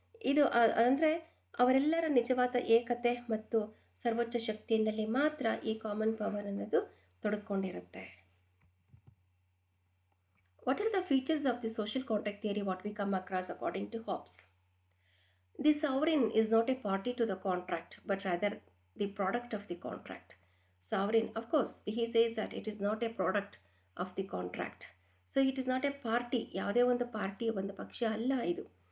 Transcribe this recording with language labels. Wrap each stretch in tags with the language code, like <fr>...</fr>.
<kn>ಇದು ಅಂದರೆ ಅವರೆಲ್ಲರ ನಿಜವಾದ ಏಕತೆ ಮತ್ತು ಸರ್ವೋಚ್ಚ ಶಕ್ತಿಯಿಂದಲೇ ಮಾತ್ರ ಈ ಕಾಮನ್ ಪವರ್ ಅನ್ನೋದು ತೊಡಕೊಂಡಿರುತ್ತೆ.</kn> <en>What are the features of the social contract theory what we come across according to Hobbes? The sovereign is not a party to the contract, but rather the product of the contract. Sovereign, of course, he says that it is not a product of the contract. So it is not a party,</en> <kn>ಯಾವುದೇ ಒಂದು party, ಒಂದು ಪಕ್ಷ ಅಲ್ಲ ಇದು.</kn>